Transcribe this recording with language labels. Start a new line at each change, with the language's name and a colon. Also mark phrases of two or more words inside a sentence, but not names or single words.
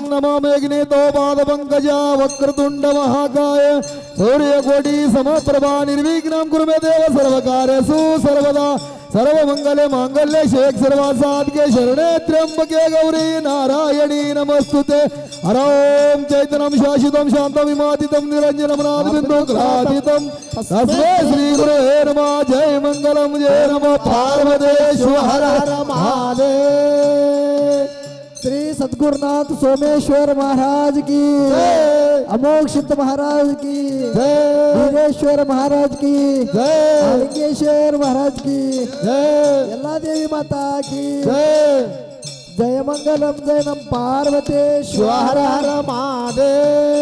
Sanskrit: ನಮಾಮೇಘ್ನೇತೋ ಪಾದ ಪಂಕಜ ವಕ್ರತುಂಡ ಮಹಾಕಾಯ ಸೂರ್ಯಕೋಟಿ ಸಮಪ್ರಭಾ ನಿರ್ವಿಘ್ನಂ ಕುರುಮೇ ದೇವ ಸರ್ವಕಾರ್ಯಸು ಸರ್ವದಾ ಸರ್ವಮಂಗಲ ಮಾಂಗಲ್ಯ ಶೇಖ ಸರ್ವಾಸಾದ್ಗೆ ಶರಣೆ ತ್ರ್ಯಂಬಕೆ ಗೌರಿ ನಾರಾಯಣಿ ನಮಸ್ತುತೆ ಹರೋಂ ಚೈತನ್ಯಂ ಶಾಶ್ವತಂ ಶಾಂತಂ ವಿಮಾತಿತಂ ನಿರಂಜನಂ ನಾದಬಿಂದು ಕ್ಲಾದಿತಂ ತಸ್ಮೈ ಶ್ರೀ ಗುರುವೇ ನಮಃ ಜಯ ಮಂಗಲಂ ಜಯ ನಮಃ ಪಾರ್ವತೇಶ್ವರ ಹರ ಹರ ಮಹಾದೇವ
Hindi: श्री सद्गुरुनाथ सोमेश्वर महाराज की अमोघ सिद्ध महाराज की वीरेश्वर महाराज की लिंगेश्वर महाराज की यल्ला देवी माता की जय मंगलम जय नम पार्वतेश्वर
Sanskrit: ಹರ ಹರ ಮಹಾದೇವ